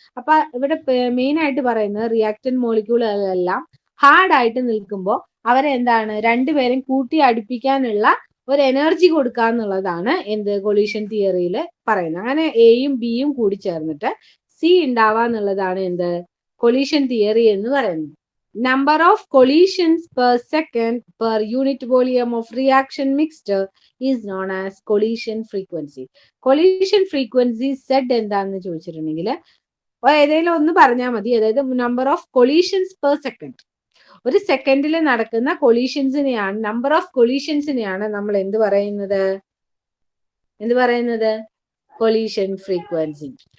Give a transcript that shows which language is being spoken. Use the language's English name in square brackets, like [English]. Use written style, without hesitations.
[Malayalam] അപ്പൊ ഇവിടെ മെയിൻ ആയിട്ട് പറയുന്നത് റിയാക്ടന്റ് മോളിക്യൂളുകളെല്ലാം ഹാർഡ് ആയിട്ട് നിൽക്കുമ്പോൾ അവരെന്താണ്, 2 പേരും കൂട്ടി അടുപ്പിക്കാനുള്ള ഒരു എനർജി കൊടുക്കുക എന്നുള്ളതാണ് എന്ത് കൊളീഷൻ തിയറിയിൽ പറയുന്നത്. അങ്ങനെ എയും ബിയും കൂടി ചേർന്നിട്ട് സി ഉണ്ടാവുക എന്നുള്ളതാണ് എന്ത് കൊളീഷൻ തിയറി എന്ന് പറയുന്നത്. [English] Number of collisions per second per unit volume of reaction mixture is known as collision frequency. [Malayalam] Collision frequency Z എന്താണെന്ന് ചോദിച്ചിട്ടുണ്ടെങ്കിൽ ഏതെങ്കിലും ഒന്ന് പറഞ്ഞാൽ മതി. അതായത് [English] number of collisions per second, [Malayalam] ഒരു സെക്കൻഡിൽ നടക്കുന്ന കൊളീഷൻസിനെയാണ്, നമ്പർ ഓഫ് കൊളീഷൻസിനെയാണ് നമ്മൾ എന്ത് പറയുന്നത് കൊളീഷൻ ഫ്രീക്വൻസി.